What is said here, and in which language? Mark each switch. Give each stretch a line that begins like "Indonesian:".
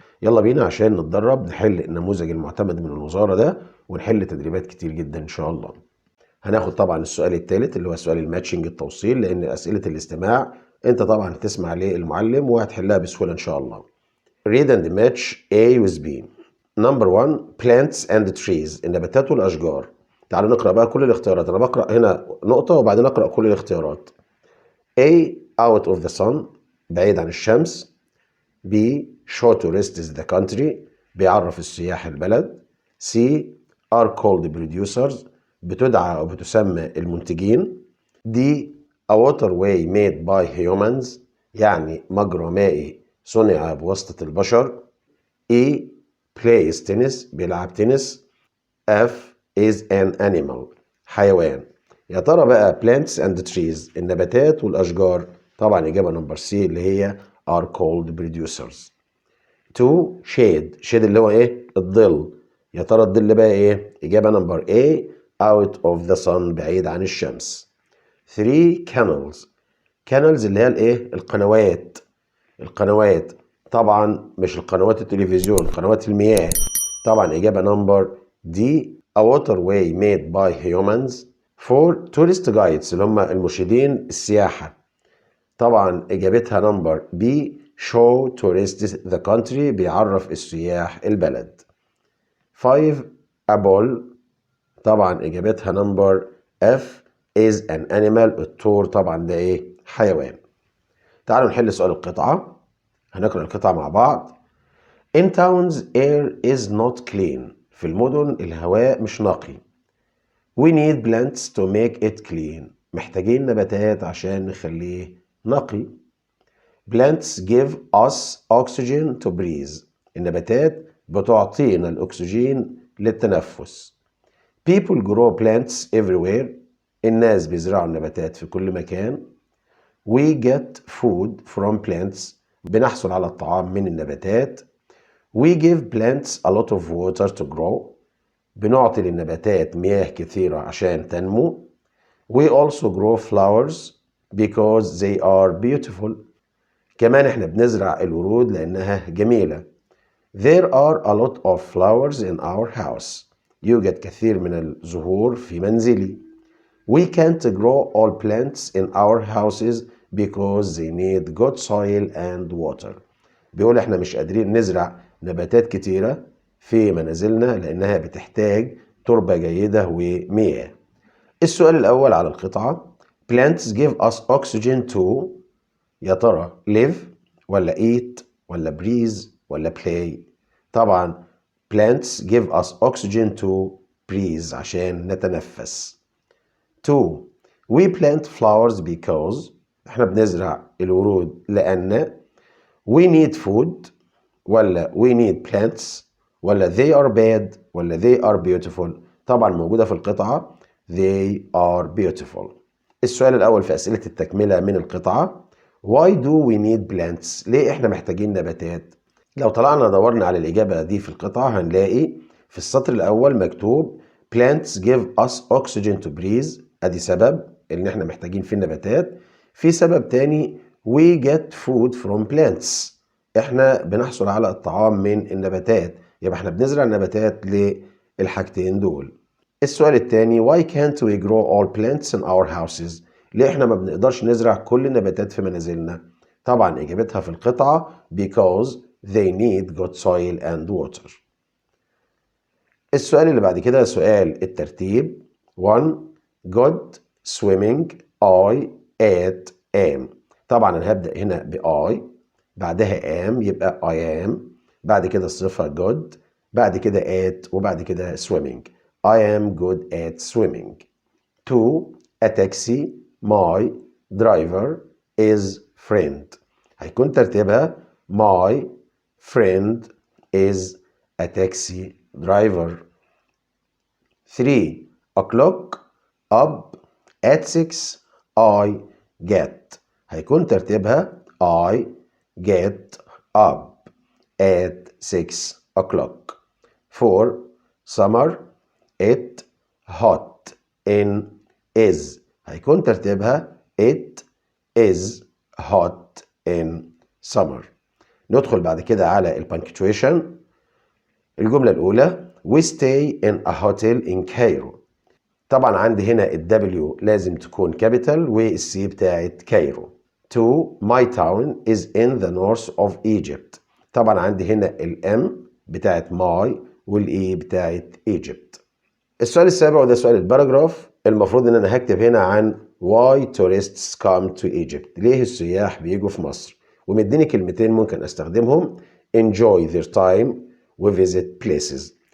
Arabic: يلا بينا عشان نتدرب نحل النموذج المعتمد من الوزارة ده، ونحل تدريبات كتير جدا ان شاء الله. هناخد طبعا السؤال الثالث اللي هو سؤال الماتشنج، التوصيل، لان اسئلة الاستماع انت طبعا هتسمع للمعلم وهتحلها بسهولة ان شاء الله.
English: Read and match A with B. Number 1 plants and trees،
Arabic: النباتات والاشجار. تعالوا نقرأ بقى كل الاختيارات. انا بقرأ هنا نقطة وبعدين اقرأ كل الاختيارات.
English: A out of the sun،
Arabic: بعيد عن الشمس.
English: B show tourists the country،
Arabic: بيعرف السياح البلد.
English: C are called producers،
Arabic: بتدعى أو بتسمى المنتجين.
English: D a waterway made by humans،
Arabic: يعني مجرى مائي صنع بواسطة البشر.
English: E plays tennis،
Arabic: بيلعب تنس.
English: F is an animal، حيوان.
Arabic: يا ترى بقى
English: plants and trees،
Arabic: النباتات والأشجار، طبعا إجابة نمبر C اللي هي
English: are called producers.
Arabic: 2 shade، shade اللي هو ايه؟ الظل. يا ترى الظل بقى ايه؟ اجابه نمبر A
English: out of the sun،
Arabic: بعيد عن الشمس. 3 canals، canals اللي هي الايه؟ القنوات. القنوات طبعا مش القنوات التلفزيون، قنوات المياه. طبعا اجابه نمبر
English: D a waterway made by humans.
Arabic: 4
English: tourist guides،
Arabic: اللي هم المرشدين السياحه. طبعا اجابتها نمبر بي
English: show tourists the country،
Arabic: بيعرف السياح البلد. 5 a bull، طبعا اجابتها نمبر
English: F is an animal،
Arabic: الثور طبعا ده ايه؟ حيوان. تعالوا نحل سؤال القطعة. هنقرأ القطعة مع بعض.
English: In towns air is not clean،
Arabic: في المدن الهواء مش نقي.
English: We need plants to make it clean،
Arabic: محتاجين نباتات عشان نخليه نقي.
English: Plants give us oxygen to breathe،
Arabic: النباتات بتعطينا الأكسجين للتنفس.
English: People grow plants everywhere،
Arabic: الناس بيزرعوا النباتات في كل مكان.
English: We get food from plants.
Arabic: بنحصل على الطعام من النباتات.
English: We give plants a lot of water to grow.
Arabic: بنعطي للنباتات مياه كثيرة عشان تنمو.
English: We also grow flowers because they are beautiful.
Arabic: كمان احنا بنزرع الورود لأنها جميلة.
English: There are a lot of flowers in our house.
Arabic: يوجد كثير من الزهور في منزلي.
English: We can't grow all plants in our houses because they need good soil and water.
Arabic: بيقول احنا مش قادرين نزرع نباتات كتيرة في منازلنا لأنها بتحتاج تربة جيدة ومياه. السؤال الأول على القطعة
English: Plants give us oxygen to
Arabic: يا ترى live ولا eat ولا breathe ولا play.
English: طبعا plants give us oxygen to breathe
Arabic: عشان نتنفس.
English: 2. We plant flowers because
Arabic: احنا بنزرع الورود لأن
English: we need food ولا we need plants ولا they are bad ولا they are beautiful.
Arabic: طبعا موجودة في القطعة
English: they are beautiful.
Arabic: السؤال الأول في أسئلة التكملة من القطعة
English: Why do we need plants؟
Arabic: ليه احنا محتاجين نباتات؟ لو طلعنا دورنا على الإجابة دي في القطعة هنلاقي في السطر الأول مكتوب
English: Plants give us oxygen to breathe.
Arabic: أدي سبب إن احنا محتاجين فيه النباتات. في سبب تاني
English: We get food from plants.
Arabic: احنا بنحصل على الطعام من النباتات. يبقى احنا بنزرع النباتات للحاجتين دول. السؤال التاني
English: Why can't we grow all plants in our houses؟
Arabic: ليه احنا ما بنقدرش نزرع كل النباتات في منازلنا؟ طبعا إجابتها في القطعة
English: because they need good soil and water.
Arabic: السؤال اللي بعد كده سؤال الترتيب 1.
English: Good swimming I at am.
Arabic: طبعا أنا هبدأ هنا ب I بعدها am يبقى I am بعد كده الصفة good بعد كده at وبعد كده swimming.
English: I am good at swimming. 2. A taxi my driver is friend.
Arabic: هيكون ترتيبها
English: my friend is a taxi driver. 3. O'clock up at 6 I get.
Arabic: هيكون ترتيبها
English: I get up at 6 o'clock. 4. Summer it hot in is.
Arabic: هيكون ترتيبها
English: it is hot in summer.
Arabic: ندخل بعد كده على البنكتويشن. الجملة الأولى
English: We stay in a hotel in Cairo.
Arabic: طبعا عندي هنا W لازم تكون capital والسي بتاعت كايرو. 2.
English: My town is in the north of Egypt.
Arabic: طبعا عندي هنا الام بتاعت my والاي بتاعت Egypt. السؤال السابع وده سؤال الباراجراف. المفروض ان انا هكتب هنا عن
English: why tourists come to Egypt.
Arabic: ليه السياح بيجوا في مصر؟ ومديني كلمتين ممكن استخدمهم
English: enjoy their time
Arabic: و
English: visit places.